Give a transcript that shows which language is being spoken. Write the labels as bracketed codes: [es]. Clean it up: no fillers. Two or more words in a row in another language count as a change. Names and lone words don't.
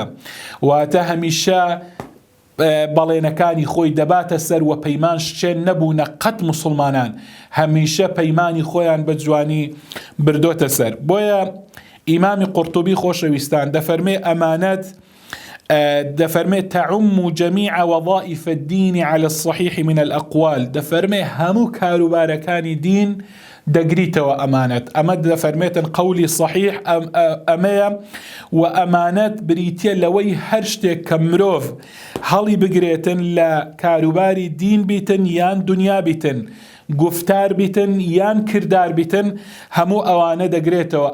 [ckb] واتە هەمیشە بەڵێنەکانی خۆی دەباتە سەر و پەیمان شتێن نەبوونە قەت. مسلمانان هەمیشە پەیمانی خۆیان بە جوانی بردۆتە سەر. بۆیە ئیمامی قورطوبی خۆشەویستان دەفەرمێ ئەمانەت دەفەرمێ [ar] تعم جميع وظائف الدين على الصحيح من الأقوال. [ckb] دەفەرمێ هەموو کاروبارەکانی دین دەگریتەوە ئەمانەت. ئەمە دەفەرمێتن قەولی صحیح ئەمەیە و ئەمانەت بریتیە لەوەی هەر شتێک کە مرۆڤ هەڵی بگرێتن لە کاروباری دین بیتن یان دنیا بیتن، گفتار بیتن یان کردار بیتن، هەموو ئەوانە دەگرێتەوە.